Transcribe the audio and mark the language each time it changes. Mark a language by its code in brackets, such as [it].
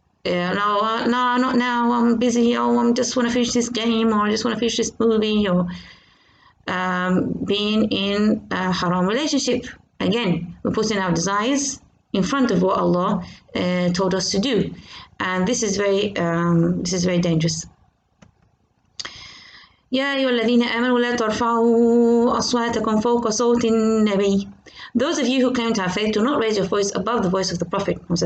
[en] No, not now, I'm busy, I just want to finish this game, or I just want to finish this movie, or being in a haram relationship. Again, we're putting our desires in front of what Allah told us to do, and this is very dangerous. [ar] يا أيها الذين آمنوا لا ترفعوا أصواتكم فوق صوت النبي. [en] Those of you who claim to have faith, do not raise your voice above the voice of the Prophet.